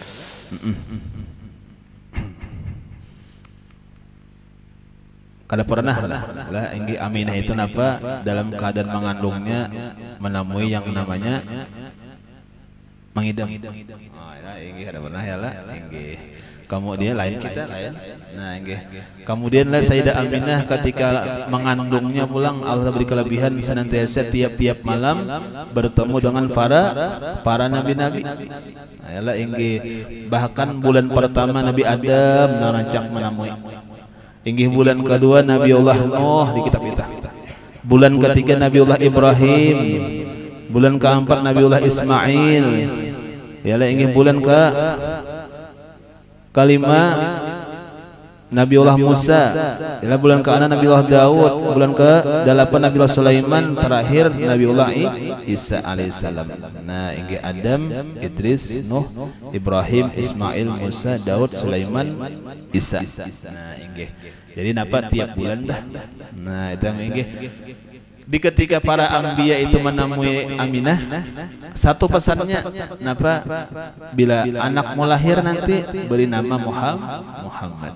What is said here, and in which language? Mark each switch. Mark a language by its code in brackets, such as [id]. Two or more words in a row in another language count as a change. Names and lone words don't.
[bjn] Kada pernah lah inggih Aminah itu napa dalam keadaan mengandungnya menemui yang namanya mengidam. Oh ya inggih kada pernah ya lah inggih. Kemudian lain kita lain. Nah inggih. Kemudian lah Sayyidah Aminah ketika mengandungnya pulang Allah beri kelebihan senantiasa tiap-tiap malam bertemu dengan para nabi-nabi. Nah yalah inggih. Bahkan bulan pertama Nabi Adam merancang menemui. Inggih bulan kedua Nabiullah Nuh di kitab kita. Bulan ketiga Nabiullah Ibrahim. Bulan keempat Nabiullah Ismail. Yalah inggih bulan kelima Nabiullah Musa. Yalah bulan ke-6 Nabiullah Daud. Bulan ke-8 Nabiullah Sulaiman. Terakhir Nabiullah Isa alaihissalam. Nah inggih Adam, Idris, Nuh, Ibrahim, Ismail, Musa, Daud, Sulaiman, Isa. Nah inggih. Jadi napa tiap bulan dah. Nah itu inggih. Di ketika para anbiya itu menemui Aminah, satu pesannya napa bila anak mau lahir nanti beri nama Muhammad.